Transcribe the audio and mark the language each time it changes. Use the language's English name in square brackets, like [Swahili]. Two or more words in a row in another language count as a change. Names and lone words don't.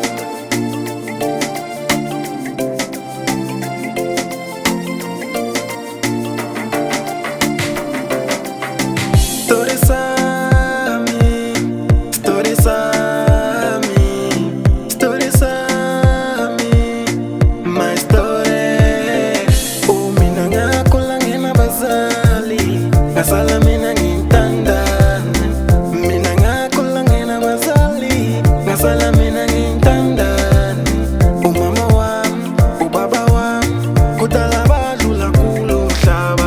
[Zulu] Stories ami, stories ami, stories ami, [English] my story. [Zulu] Mina ngakhula nginabazali, ngasala mina ngintandana. Mina ngakhula nginabazali, ngasala mina ngintandana. Umama wami, ubaba wami, kudala badlula kulo mhlaba.